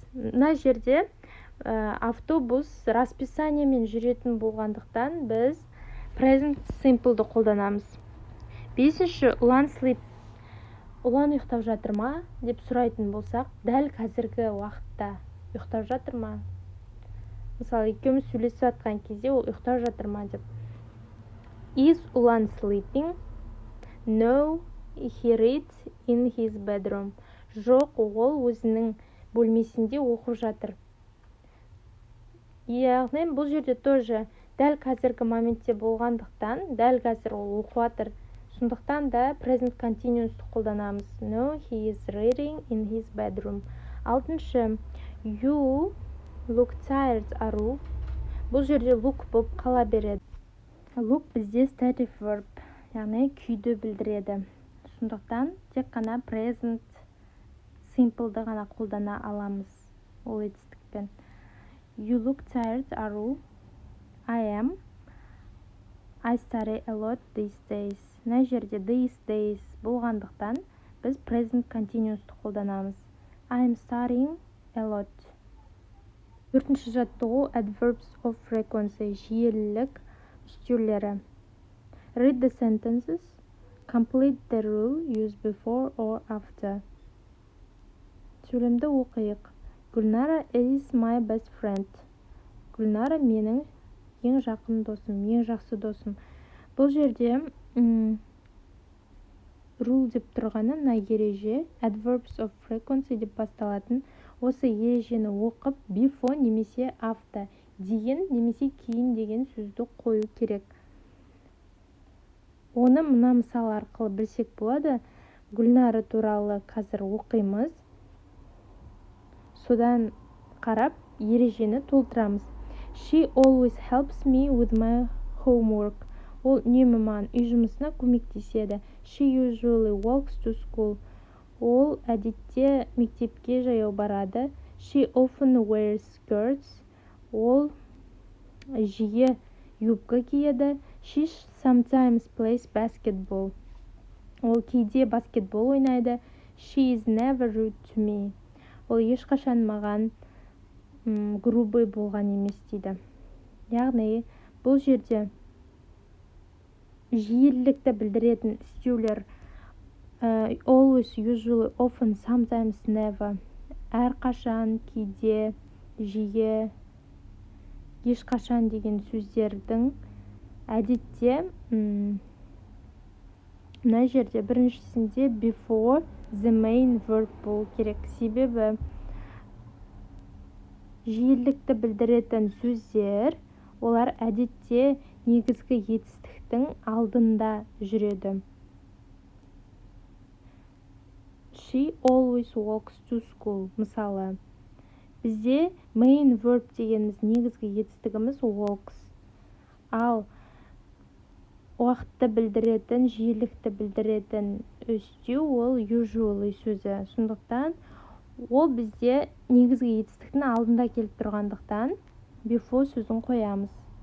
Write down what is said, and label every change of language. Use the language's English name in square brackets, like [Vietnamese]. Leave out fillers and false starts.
[Kazakh] Мына жерде автобус расписаниемен жүретін болғандықтан біз present simple'ды қолданамыз. 5-ші, ұлан sleep. Ұлан ұйықтап жатыр ма деп сұрайтын болсақ, дәл қазіргі уақытта ұйықтап жатыр ма? Мысалы, екеуміз сөйлесіп жатқан кезде ол ұйықтап жатыр ма деп. [English] Is ұлан sleeping? No, he reads in his bedroom. [Kazakh] Жоқ, ол өзінің бөлмесінде оқып жатыр. Яғни бұл жерде тоже дәл қазіргі моментте болғандықтан, дәл қазір ол оқып жатыр. Сондықтан да present continuous'ты қолданамыз. [English] No, he is reading in his bedroom. 6-шы, you look tired, Ару. [Kazakh] Бұл жерде look болып қала береді. Look бізде stative verb, яғни күйді білдіреді. Сондықтан тек қана present simple'ды ғана қолдана аламыз ол етістікпен. [English] You look tired, Ару. I am. I study a lot these days. [Kazakh] Мына жерде these days болғандықтан біз present continuous'ты қолданамыз. [English] I am studying a lot. [Kazakh] 4-ші жаттығу [English] adverbs of frequency, [Kazakh] жиілілік үстеулері. [English] Read the sentences. Complete the rule, use before or after. [Kazakh] Сөйлемді оқиық. [English] Гүлнара is my best friend. [Kazakh] Гүлнара менің ең жақын досым, ең жақсы досым. Бұл жерде rule деп тұрғаны мына ереже [English] adverbs of frequency [Kazakh] деп басталатын. Осы ережені оқып before немесе after деген немесе кейін деген сөзді қою керек. Оны мына мысал арқылы білсек болады. Гүлнара туралы қазір оқимыз. Содан қарап ережені толтырамыз. [English] She always helps me with my homework. [Kazakh] Ол үнемі маған үй жұмысына көмектеседі. [English] She usually walks to school. [Kazakh] Ол әдетте мектепке жаяу барады. [English] She often wears skirts. [Kazakh] Ол жиі юбка киеді. [English] She sometimes plays basketball. [Kazakh] Ол кейде баскетбол ойнайды. [English] She is never rude to me. [Kazakh] Ол ешқашан маған грубый болған емес дейді. Яғни бұл жерде жиілікті білдіретін үстеулер always, usually, often, sometimes, never. Әрқашан, кейде, жиі, ешқашан деген сөздердің әдетте мына жерде біріншісінде [English] before the main verb [Kazakh] болу керек. Себебі жиілікті білдіретін сөздер олар әдетте негізгі етістіктің алдында жүреді. [English] She always walks to school. [Kazakh] Мысалы, бізде main verb дегеніміз негізгі етістігіміз walks. Ал уақытты білдіретін, жиілікті білдіретін үстеу ол usually сөзі. Сондықтан ол бізде негізгі етістіктің алдында келіп тұрғандықтан before сөзін қоямыз.